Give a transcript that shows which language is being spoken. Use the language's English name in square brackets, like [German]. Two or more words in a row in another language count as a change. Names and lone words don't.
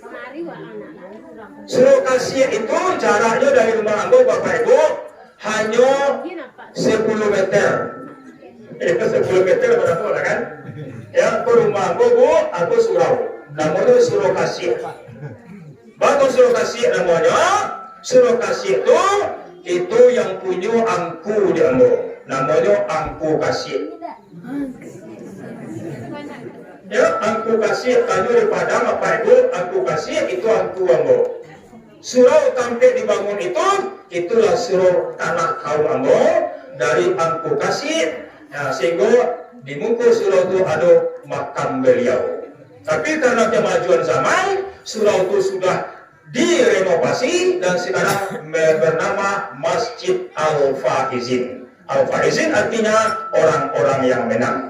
[Indonesian] Surau Kasih itu jaraknya dari rumah aku Bapak Ibu hanya 10 meter. Itu 10 meter berapa lah kan? Ya, ke rumah aku Bu, aku surau. Namanya Surau Kasih. Batu Surau Kasih namanya. Surau Kasih itu yang punya angku di Ambo. Namanya Angku Kasih. Ya, Angku Kasih tanya di Padang apa Ibu? Angku Kasih itu Angku Ambo. Surau sampai dibangun itulah surau tanah kaum Ambo dari Angku Kasih. Nah, sehingga di muka surau itu ada makam beliau. Tapi karena kemajuan zaman, surau itu sudah direnovasi dan sekarang bernama Masjid Al-Faizin. Al-Faizin artinya orang-orang yang menang.